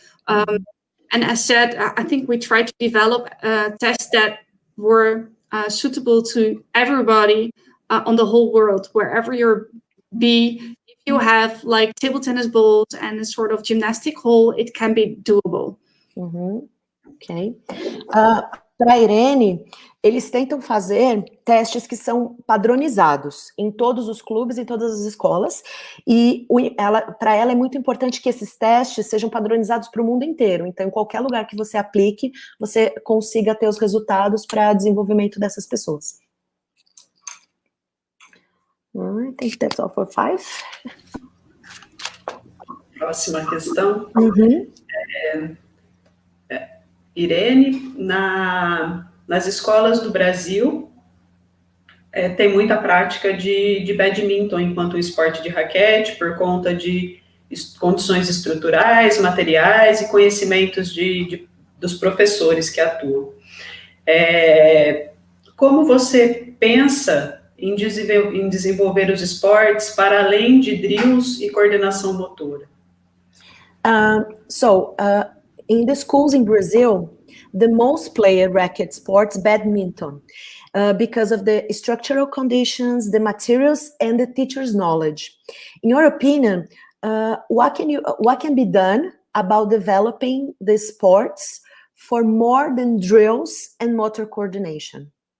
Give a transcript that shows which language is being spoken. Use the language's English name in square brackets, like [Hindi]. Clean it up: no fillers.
[English] And as said, I think we try to develop tests that were suitable to everybody on the whole world, wherever you're be. If you have like table tennis balls and a sort of gymnastic hall, it can be doable. Ok. [Portuguese] Para a Irene, eles tentam fazer testes que são padronizados em todos os clubes, em todas as escolas, e para ela é muito importante que esses testes sejam padronizados para o mundo inteiro. Então, em qualquer lugar que você aplique, você consiga ter os resultados para desenvolvimento dessas pessoas. [English] I think that's all for 5. [Portuguese] Próxima questão. Irene, nas escolas do Brasil, tem muita prática de badminton enquanto esporte de raquete, por conta de condições estruturais, materiais e conhecimentos dos professores que atuam. Como você pensa em desenvolver os esportes para além de drills e coordenação motora? [English] In the schools in Brazil, the most played racket sports badminton because of the structural conditions, the materials, and the teacher's knowledge. In your opinion, what can be done about developing the sports for more than drills and motor coordination?